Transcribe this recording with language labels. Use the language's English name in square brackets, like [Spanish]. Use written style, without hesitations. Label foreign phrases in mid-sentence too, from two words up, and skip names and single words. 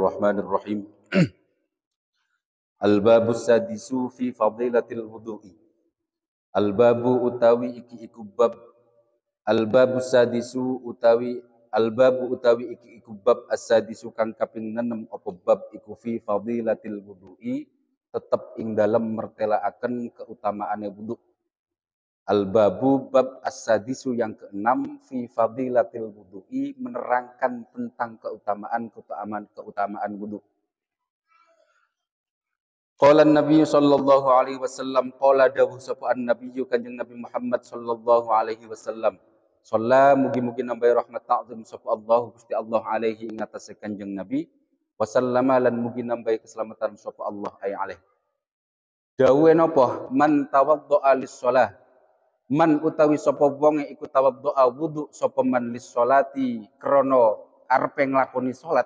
[Arabic] Bismillahirrahmanirrahim. الباب السادس في فضيلة الوضوء. [Javanese] Al-babu utawi iki iku bab. [Arabic] الباب السادس [Javanese] utawi iki iku [Arabic] باب السادس [Javanese] kang kaping 6 apa bab iku [Arabic] في فضيلة الوضوء [Javanese] tetep ing dalem mertelaaken keutamaane wudu. [Arabic] الباب باب السادس [Indonesian] yang ke-6 [Arabic] في فضيلة الوضوء [Indonesian] menerangkan tentang keutamaan wudu. [Arabic] قال النبي صلى الله عليه وسلم قال [Javanese] dawuh sapa [Arabic] an-nabiy kanjeng Nabi Muhammad صلى الله عليه وسلم. [Javanese] Shalla mugi-mugi nambahi rahmat ta'zim sapa Allah Gusti Allah alaihi ing atase kanjeng Nabi [Arabic] وسلم [Javanese] lan mugi nambahi keselamatan sapa Allah alaihi. Dawuhe napa? [Arabic] من توضأ للصلاة. [Javanese] Man utawi sapa wong iku tawaddo'a wudu sapa [Arabic] من للصلاة [Javanese] krana arepe nglakoni salat.